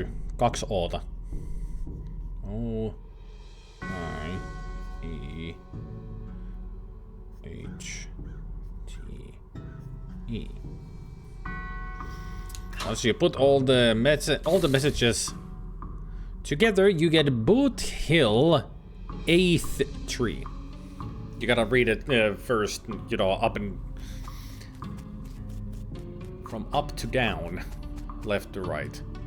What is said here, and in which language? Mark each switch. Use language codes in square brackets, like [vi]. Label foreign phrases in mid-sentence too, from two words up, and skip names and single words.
[en] 2 O:ta. O I E H T E. Once you put all the messages together, you get Boot Hill 8th tree. You gotta read it first, you know, up and from up to down, left to right.